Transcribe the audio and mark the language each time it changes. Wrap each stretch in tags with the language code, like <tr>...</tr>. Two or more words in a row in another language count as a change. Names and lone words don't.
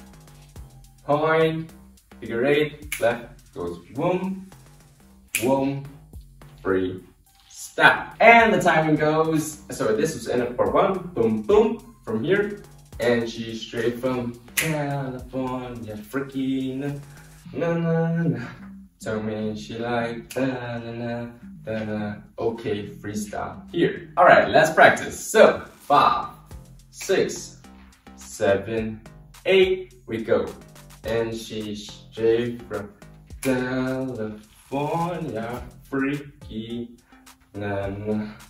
<en>Point, figure 8, left goes boom, boom, free, stop. And the timing goes, so this was end of part 1, boom, boom, from here. And she's straight from California, freaking na na na. Tell me she like da na na da na. Okay, freestyle here. Alright, let's practice. So 5, 6, 7, 8, we go. And she's straight from California, freaky na na.</en>